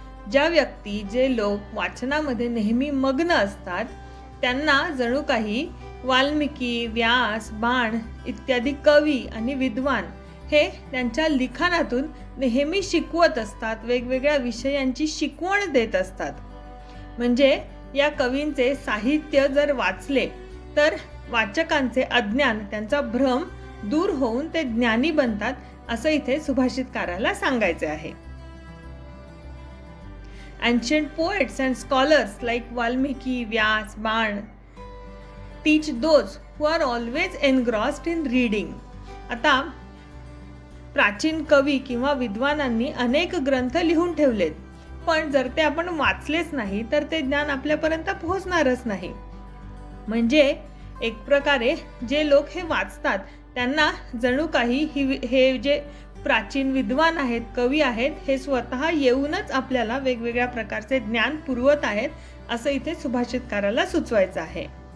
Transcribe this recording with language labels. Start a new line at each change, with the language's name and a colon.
Marathi: ज्या व्यक्ती, जे लोक वाचनामध्ये नेहमी मग्न असतात त्यांना जणू काही वाल्मिकी, व्यास, बाण इत्यादी कवी आणि विद्वान हे त्यांच्या लिखाणातून नेहमी शिकवत असतात, वेगवेगळ्या विषयांची शिकवण देत असतात. म्हणजे या कवींचे साहित्य जर वाचले तर वाचकांचे अज्ञान, त्यांचा भ्रम दूर होऊन ते ज्ञानी बनतात, असं इथे सुभाषितकाराला सांगायचे आहे.
English: Ancient poets and scholars like Valmiki, Vyas, Ban teach those who are always engrossed in reading.
Marathi: आता प्राचीन कवी किंवा विद्वानांनी अनेक ग्रंथ लिहून ठेवलेत, पण जर ते आपण वाचलेच नाही तर ते ज्ञान आपल्यापर्यंत पोहोचणारच नाही. म्हणजे एक प्रकारे जे लोक हे वाचतात त्यांना जणू काही हे जे प्राचीन विद्वान आहेत, कवी आहेत, हे स्वतः येऊनच आपल्याला वेगवेगळ्या प्रकारचे ज्ञान पुरवत आहेत असं इथे सुभाषितकाराला सुचवायचं आहे.